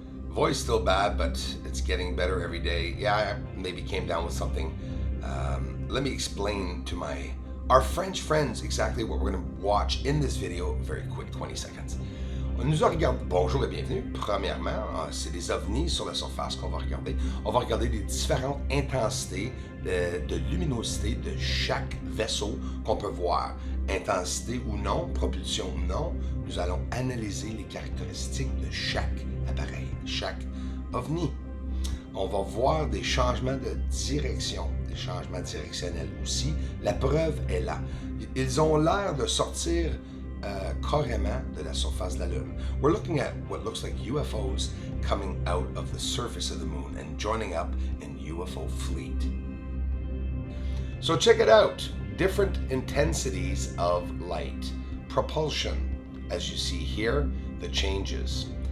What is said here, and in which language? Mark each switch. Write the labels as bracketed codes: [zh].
[en] Voice still bad, but it's getting better every day. Yeah, I maybe came down with something. Let me explain to our French friends exactly what we're going to watch in this video. Very quick, 20 seconds. [fr] On nous regarde. Bonjour et bienvenue. Premièrement, c'est des ovnis sur la surface qu'on va regarder. On va regarder les différentes intensités de luminosité de chaque vaisseau qu'on peut voir. Intensité ou non, propulsion ou non, nous allons analyser les caractéristiques de chaque appareil, chaque ovni. On va voir des changements de direction, des changements directionnels aussi. La preuve est là. Ils ont l'air de sortir carrément de la surface de la Lune. [en] We're looking at what looks like UFOs coming out of the surface of the moon and joining up in UFO fleet. So check it out. Different intensities of light. Propulsion, as you see here, the changes.